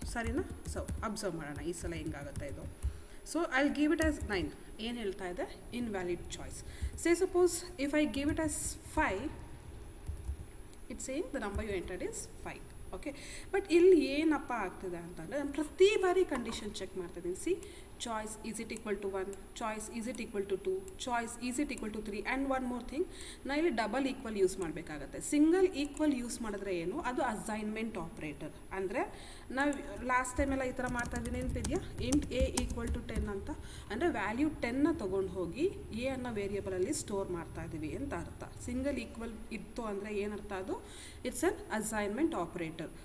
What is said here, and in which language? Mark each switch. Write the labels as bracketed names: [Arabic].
[Kannada] ಸರಿನಾ? [English] so observe [Kannada] ಮಾಡೋಣ ಈ ಸಲ ಹೆಂಗಾಗುತ್ತೆ ಇದು. [English] So I will give it as 9. [Kannada] ಏನು ಹೇಳ್ತಾ ಇದೆ, [English] Invalid choice. Say suppose if I give it as 5, it's saying the number you entered is 5. [Kannada] Okay, but ಇಲ್ಲಿ ಏನಪ್ಪ ಆಗ್ತಿದೆ ಅಂತಂದರೆ, ನಾನು ಪ್ರತಿ ಬಾರಿ ಕಂಡೀಷನ್ ಚೆಕ್ ಮಾಡ್ತಾಯಿದ್ದೀನಿ. C [English] choice is it equal to 1, choice is it equal to 2, choice is it equal to 3, and one more thing, [Kannada] ನಾ ಇಲ್ಲಿ ಡಬಲ್ ಈಕ್ವಲ್ ಯೂಸ್ ಮಾಡಬೇಕಾಗತ್ತೆ. [English] single equal use [Kannada] ಮಾಡಿದ್ರೆ ಏನು, ಅದು [English] Assignment operator. [Kannada] ಅಂದರೆ ನಾವು ಲಾಸ್ಟ್ ಟೈಮೆಲ್ಲ ಈ ಥರ ಮಾಡ್ತಾ ಇದ್ದೀನಿ, ನೆನಪಿದೆಯಾ? [English] int a equal to 10 [Kannada] ಅಂತ. ಅಂದರೆ ವ್ಯಾಲ್ಯೂ 10ನ ತೊಗೊಂಡು ಹೋಗಿ ಎ ಅನ್ನೋ ವೇರಿಯಬಲಲ್ಲಿ ಸ್ಟೋರ್ ಮಾಡ್ತಾ ಇದ್ದೀವಿ ಅಂತ ಅರ್ಥ. [English] single equal [Kannada] ಇತ್ತು ಅಂದರೆ ಏನರ್ಥ, ಅದು [English] It's an assignment operator.